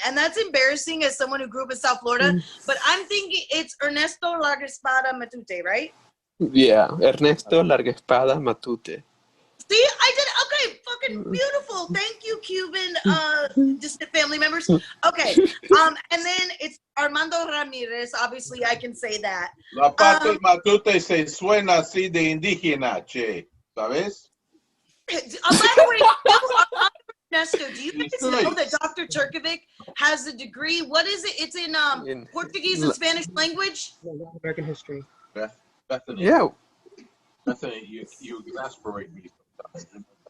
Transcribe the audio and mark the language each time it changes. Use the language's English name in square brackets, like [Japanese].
[English] And that's embarrassing as someone who grew up in South Florida. But I'm thinking it's Ernesto Largaespada Matute, right? Yeah, Ernesto Largaespada Matute. See, I did it. Okay, fucking beautiful. Thank you, Cuban distant family members. Okay, and then it's Armando Ramirez. Obviously, I can say that. [Spanish] La parte Matute se suena así de indígena, che. ¿Sabes? [English] By the way, Ernesto, do you guys know that Dr. Turkovic has a degree? What is it? It's in Portuguese and Spanish language? American history. Bethany. Yeah. Bethany, you exasperate me sometimes.